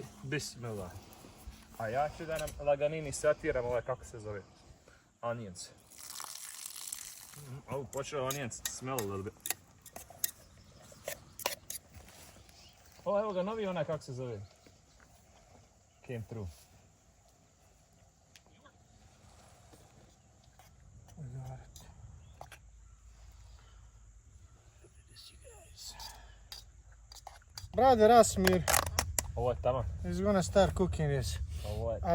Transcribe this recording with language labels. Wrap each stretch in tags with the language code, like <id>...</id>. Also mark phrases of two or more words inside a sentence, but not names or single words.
<bs>Bismillah. A ja ću da nam laganini satiram ovaj, kako se zove, onions.</bs> <en>Oh, počeo onions smell a little bit.</en> <bs>O, evo ga, novi onaj, kako se zove.</bs> <en>Came through. Brother Asmir</en> <bs>Ovo je tamo.</bs> <en>is gonna start cooking this.</en> <bs>Ovo je</bs>